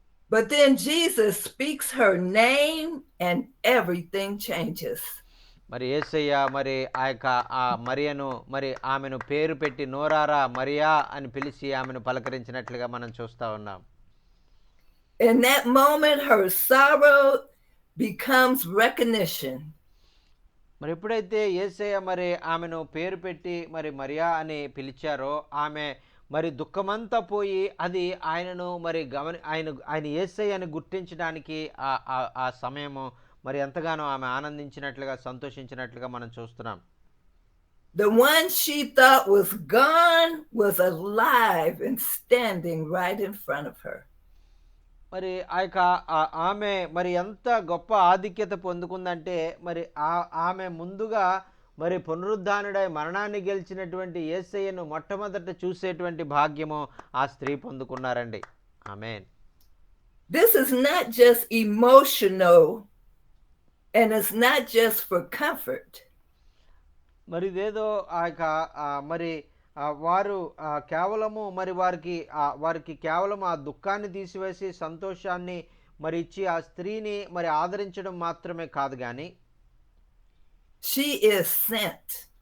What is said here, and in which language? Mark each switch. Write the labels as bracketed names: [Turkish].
[English] But then Jesus speaks her name and everything changes. [Telugu] మరి యేసయ్య మరి ఆ యొక్క ఆ మరియను మరి ఆమెను పేరు పెట్టి నోరారా మరియా అని పిలిచి ఆమెను పలకరించినట్లుగా మనం చూస్తా ఉన్నాం. [English] In that moment her sorrow becomes recognition. [Telugu] మరి ఎప్పుడైతే యేసయ్య మరి ఆమెను పేరు పెట్టి మరి మరియా అని పిలిచారో ఆమె మరి దుఃఖమంతా పోయి అది ఆయనను మరి ఆయన యేసయ్య అని గుర్తించడానికి ఆ సమయము మరి ఎంతగానో ఆమె ఆనందించినట్లుగా సంతోషించినట్లుగా మనం చూస్తున్నాం. [English] The one she thought was gone was alive and standing right in front of her. [Telugu] మరి ఆ యొక్క ఆమె మరి ఎంత గొప్ప ఆధిక్యత పొందుకుందంటే మరి ఆమె ముందుగా మరి పునరుద్ధానుడై మరణాన్ని గెలిచినటువంటి యేసయ్యను మొట్టమొదట చూసేటువంటి భాగ్యము ఆ స్త్రీ పొందుకున్నారండి. ఆమేన్. [English] This is not just emotional and it's not just for comfort. [Telugu] మరి ఇదేదో ఆ యొక్క మరి వారు కేవలము మరి వారికి కేవలం ఆ దుఃఖాన్ని తీసివేసి సంతోషాన్ని మరి ఇచ్చి ఆ స్త్రీని మరి ఆదరించడం మాత్రమే కాదు కానీ [English] she is sent.